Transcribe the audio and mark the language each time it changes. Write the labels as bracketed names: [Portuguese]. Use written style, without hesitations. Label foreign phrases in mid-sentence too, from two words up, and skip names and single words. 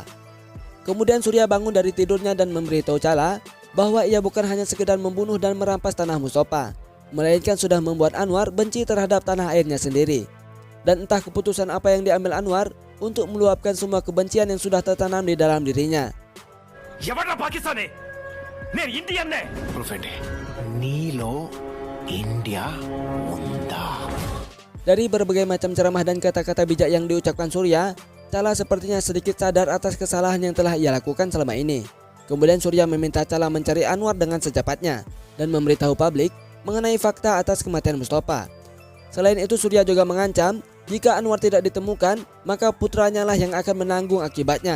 [Indonesian] Kemudian Surya bangun dari tidurnya dan memberitahu Cala bahwa ia bukan hanya sekedar membunuh dan merampas tanah Mustafa, melainkan sudah membuat Anwar benci terhadap tanah airnya sendiri. Dan entah keputusan apa yang diambil Anwar untuk meluapkan semua kebencian yang sudah tertanam di dalam dirinya. [Telugu] ఎవడ్రా పాకిస్తానే నేను ఇండియన్నే ప్రొఫెండే నీలో ఇండియా ఉందా? [Indonesian] Dari berbagai macam ceramah dan kata-kata bijak yang diucapkan Surya, Cala sepertinya sedikit sadar atas kesalahan yang telah ia lakukan selama ini. Kemudian Surya meminta Cala mencari Anwar dengan secepatnya dan memberitahu publik mengenai fakta atas kematian Mustafa. Selain itu Surya juga mengancam jika Anwar tidak ditemukan, maka putranya lah yang akan menanggung akibatnya.